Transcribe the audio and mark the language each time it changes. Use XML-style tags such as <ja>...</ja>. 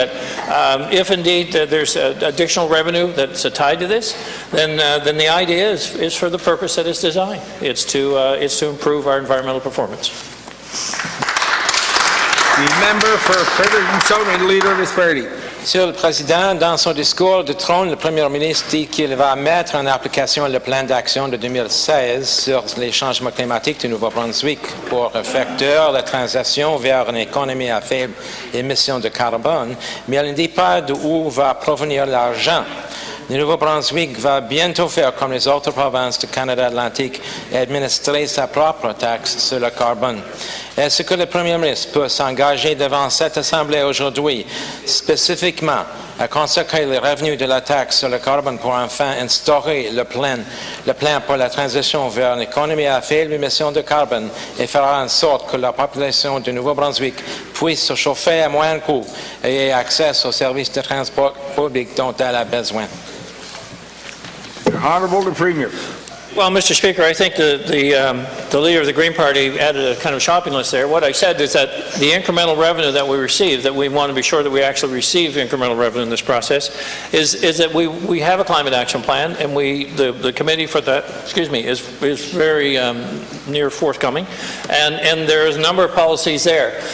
<en>That if indeed there's additional revenue that's tied to this, then the idea is for the purpose that it's designed. It's to improve our environmental performance. The member for Fredericton and Leader of this party.</en> <fr>Monsieur le Président, dans son discours de trône, le Premier ministre dit qu'il va mettre en application le plan d'action de 2016 sur les changements climatiques du Nouveau-Brunswick pour effectuer la transition vers une économie à faible émission de carbone, mais il ne dit pas d'où va provenir l'argent. Le Nouveau-Brunswick va bientôt faire comme les autres provinces du Canada Atlantique et administrer sa propre taxe sur le carbone. Est-ce que le Premier ministre peut s'engager devant cette Assemblée aujourd'hui, spécifiquement à consacrer les revenus de la taxe sur le carbone pour enfin instaurer le plan pour la transition vers une économie à faible émission de carbone et faire en sorte que la population du Nouveau-Brunswick puisse se chauffer à moindre coût et ait accès aux services de transport public dont elle a besoin?</fr> <en>Honourable the Premier. Well, Mr. Speaker, I think the leader of the Green Party added a kind of shopping list there. What I said is that the incremental revenue that we receive, that we want to be sure that we actually receive incremental revenue in this process, is that we have a climate action plan, and the committee for that, is very near forthcoming, and there is a number of policies there.</en>